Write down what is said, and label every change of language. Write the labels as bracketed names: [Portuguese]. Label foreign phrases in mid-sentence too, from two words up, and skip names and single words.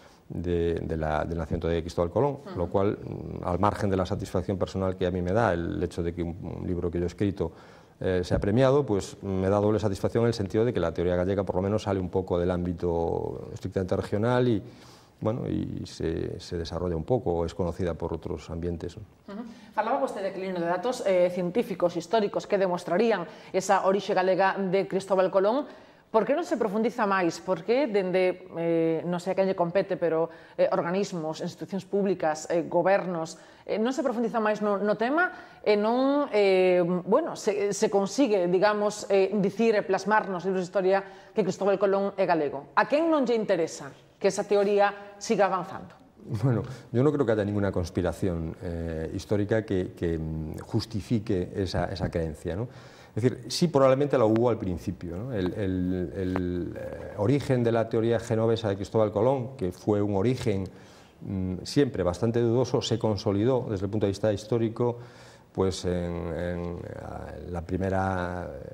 [Spanish] del nacimiento de Cristóbal Colón, lo cual, al margen de la satisfacción personal que a mí me da el hecho de que un libro que yo he escrito sea premiado, pues me da doble satisfacción en el sentido de que la teoría gallega por lo menos sale un poco del ámbito estrictamente regional y bueno, y se desarrolla un [Galician] pouco, ou [Spanish] es conocida por outros ambientes. [Galician] Falaba vostede, Aquilino, de datos científicos, históricos, que demostrarían esa orixe galega de Cristóbal Colón. Por que non se profundiza máis? Por que dende, non sei a quen lle compete, pero organismos, institucións públicas, gobernos, non se profundiza máis no tema e non, bueno, se consigue, digamos, dicir e plasmar nos libros de historia que Cristóbal Colón é galego? A quen non lle interesa que esa teoría siga avanzando? [Spanish] Bueno, yo no creo que haya ninguna conspiración histórica que justifique esa creencia, ¿no? Es decir, sí probablemente la hubo al principio, ¿no? El origen de la teoría genovesa de Cristóbal Colón, que fue un origen siempre bastante dudoso, se consolidó desde el punto de vista histórico pues en la primera